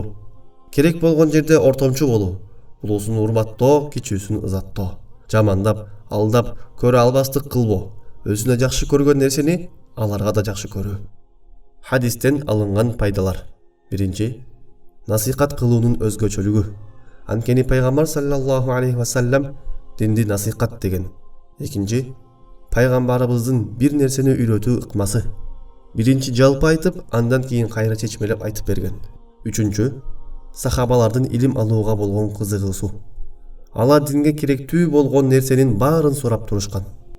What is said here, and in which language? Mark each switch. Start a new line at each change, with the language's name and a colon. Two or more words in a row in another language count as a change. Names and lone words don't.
Kyrgyz: Керек болгон жерде ортомчу болуу, улуусун урматтоо, кичүүсүн ызаттоо. Жамандап, алдап, көрө албастык кылбоо. Өзүнө жакшы көргөн нерсени аларга да жакшы көрүү. Хадистен алынган пайдалар. 1. Насихат кылуунун өзгөчөлүгү. Анткени Пайгамбар
Arabic: صلى الله عليه وسلم
Kyrgyz: динди насихат деген. 2. Пайгамбарыбыздын бир нерсени үйрөтүү ыкмасы. Биринчи жалпы айтып, андан кийин кайра чечмелеп айтып берген. 3. Сахабалардын илим алууга болгон кызыгуусу. Алар динге керектүү болгон нерсенин баарын сурап турушкан.